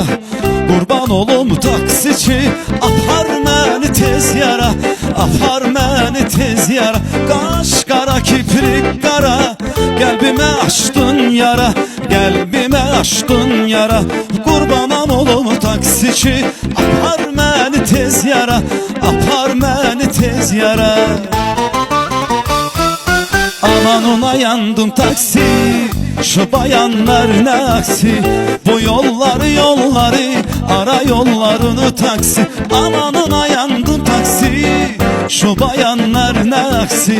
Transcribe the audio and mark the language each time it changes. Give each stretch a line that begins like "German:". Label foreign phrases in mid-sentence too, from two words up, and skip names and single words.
Azerbaijani: Qurban olum taksiçi, apar məni tez yara, apar məni tez yara. Qaş, qara kiprik, qara qəlbimə açdın yara, qəlbimə açdın yara. Qurbanam olum taksiçi, apar məni tez yara, apar məni tez yara.
Turkish: Aman ona yandım taksi, şu bayanlar ne aksi. Bu yolları ara yollarını taksi. Aman ona yandım taksi, şu bayanlar ne aksi.